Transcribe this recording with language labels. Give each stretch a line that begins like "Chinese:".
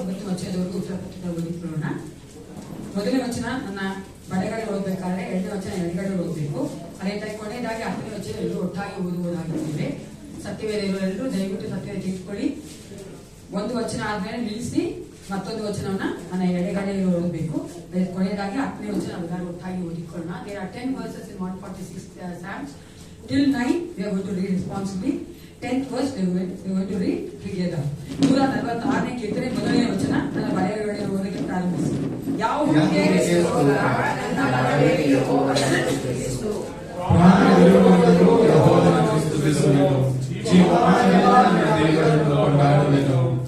Kannada: 9 ವಚನದವರೆಗೂ ಉತ್ತರ ಪತ್ರಿಕೆ ಓದಿಕೊಳ್ಳೋಣ. ಮೊದಲನೇ ವಚನ ನನ್ನ ಬಡಗಡೆ ಓದಬೇಕಾದ್ರೆ, ಎರಡನೇ ವಚನ ಎಡಗಡೆ ಓದಬೇಕು. ಅದೇ ತರ ಕೊನೆಯದಾಗಿ 10ನೇ ವಚನ ಎಲ್ಲರೂ ಒಟ್ಟಾಗಿ ಓದುವುದಾಗಿದ್ದೇವೆ. ಸತ್ಯವೇದ ಎಲ್ಲರೂ ದಯವಿಟ್ಟು ಸತ್ಯವೇದ ತಿಳ್ಕೊಳ್ಳಿ. ಒಂದು ವಚನ ಆದ್ಮೇಲೆ ನಿಲ್ಲಿಸಿ ಮತ್ತೊಂದು ವಚನವನ್ನ ನನ್ನ ಎಡಗಡೆ ಓದಬೇಕು. ಕೊನೆಯದಾಗಿ 10ನೇ ವಚನ ಎಲ್ಲರೂ ಒಟ್ಟಾಗಿ ಓದಿಕೊಳ್ಳೋಣ.
English: There are 10 verses in 146 Psalms. Till 9 we are going to read responsibly. 10th verse we are going to read together.
Kannada: 146ನೇ ಕೀರ್ತನೆ ಮೊದಲನೇ ವಚನ ನನ್ನ ಬರೆಯೊಳಗೆ ಓದಕ್ಕೆ ಪ್ರಾರಂಭಿಸಿ. ಯೆಹೋವನಿಗೆ ಸ್ತೋತ್ರ, ನನ್ನ ಬಲವೇ ಯೆಹೋವನನ್ನು ಸ್ತುತಿಸು. ಪ್ರಾಣವಿರುವವರೆಗೂ ಯೆಹೋವನನ್ನು ಸ್ತುತಿಸುವೆನು. ಜೀವಮಾನವೆಲ್ಲ ನನ್ನ ದೇವರನ್ನು ಕೊಂಡಾಡುವೆನು.